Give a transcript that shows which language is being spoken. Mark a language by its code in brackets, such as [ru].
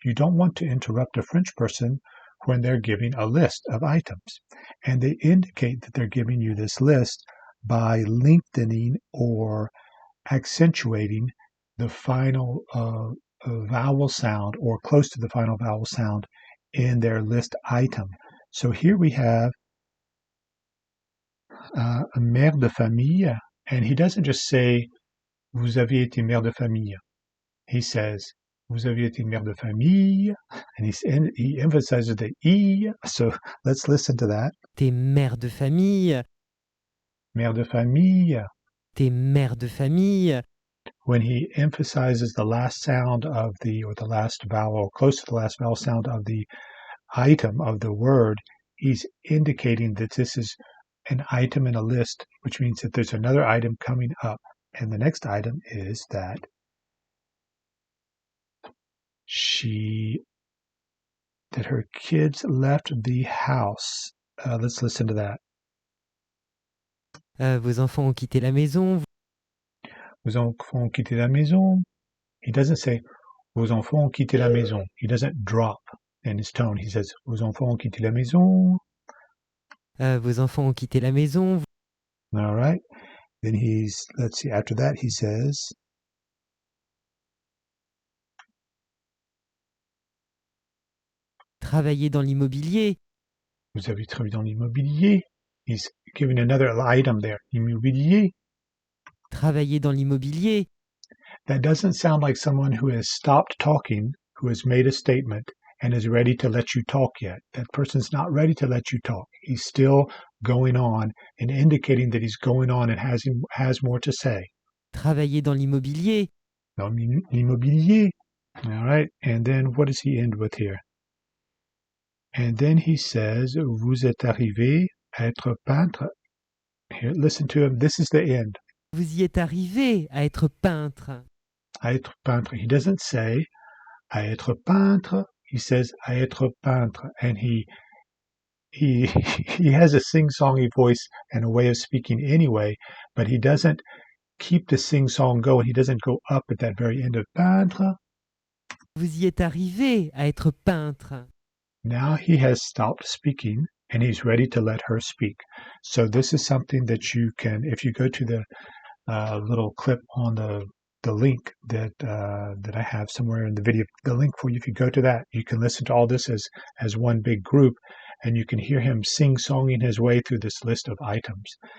[en] You don't want to interrupt a French person when they're giving a list of items. And they indicate that they're giving you this list by lengthening or accentuating the final vowel sound or close to the final vowel sound in their list item. So here we have a mère de famille, and he doesn't just say [fr] vous avez été mère de famille. [en] He says [fr] vous avez été mère de famille, [en] and he emphasizes the e. So let's listen to that. [fr] T'es mère de famille. Mère de famille. T'es mère de famille. [en] When he emphasizes the last sound of or the last vowel, close to the last vowel sound of the item of the word, he's indicating that this is an item in a list, which means that there's another item coming up. And the next item is that she that her kids left the house. Let's listen to that. [fr] Vos enfants ont quitté la maison. Vos enfants ont quitté la maison. [en] He doesn't say [fr] vos enfants ont quitté la maison. [en] He doesn't drop in his tone. He says [fr] vos enfants ont quitté la maison. Vos enfants ont quitté la maison. [en] All right. Then let's see, after that he says, [fr] Travaillez dans l'immobilier. vous avez travaillé dans l'immobilier. [en] He's giving another item there. [fr] Immobilier. Travaillez dans l'immobilier. [en] That doesn't sound like someone who has stopped talking, who has made a statement, and is ready to let you talk yet. That person's not ready to let you talk. He's still going on and indicating that he's going on and has more to say. [fr] Travaillez dans l'immobilier. Dans l'immobilier. [en] All right. And then what does he end with here? And then he says, [fr] vous êtes arrivé à être peintre. [en] Here, listen to him. This is the end. [fr] Vous y êtes arrivé à être peintre. À être peintre. [en] He doesn't say [fr] à être peintre. [en] He says [fr] à être peintre. [en] And he has a sing-songy voice and a way of speaking anyway, but he doesn't keep the sing-song going. He doesn't go up at that very end of peintre. [fr] Vous y êtes arrivé à être peintre. [en] Now he has stopped speaking and he's ready to let her speak. So this is something that you can, if you go to the little clip on the link that I have somewhere in the video, the link for you, if you go to that, you can listen to all this as one big group, and you can hear him sing-songing his way through this list of items.